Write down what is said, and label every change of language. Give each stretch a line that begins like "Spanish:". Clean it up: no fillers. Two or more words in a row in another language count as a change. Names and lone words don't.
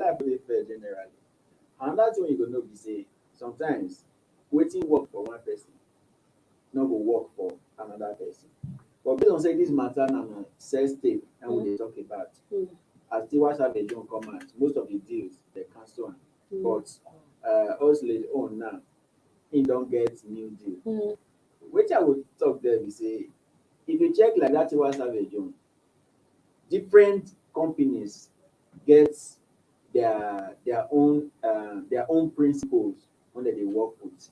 Nigerian Pidgin: Life no dey fair generally. And that's when you go know be say sometimes wetin work for one person no go work for another person. But based on say this matter na sex tape and we dey talk about. As Tiwa Savage don come out, most of the deals they cancel am. But Oxlade own now, he don't get new deal. Which I would talk there be say, if you check like that Tiwa Savage own, different companies get their own principles when they work with.